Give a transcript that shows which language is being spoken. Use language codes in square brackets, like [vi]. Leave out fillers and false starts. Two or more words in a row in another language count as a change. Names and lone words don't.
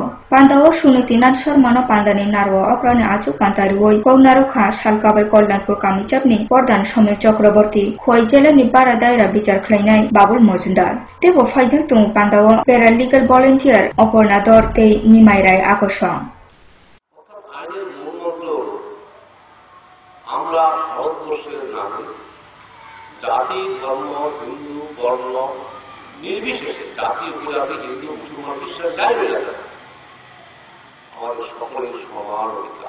[trp] Panda o sunitinan sormano pandani narwa okrani achu pantari woi kognaro kha salkabai Kollanpur kamijapni Pordhan Somir Chakraborty khoi jelani bara daira bichar khlainai Babul Mozumdar tebo faijak tung pandao [en] paralegal volunteer [trp] Aparna Dor tei Nimai Rai akosong [bn] আমরা ভারতবর্ষের নাগরিক, জাতি ধর্ম হিন্দু বর্ণ নির্বিশেষে জাতি উপজাতি হিন্দু মুসলমান খ্রিস্টান যাই বেড়ে যায় আমাদের সকলের সমান অধিকার।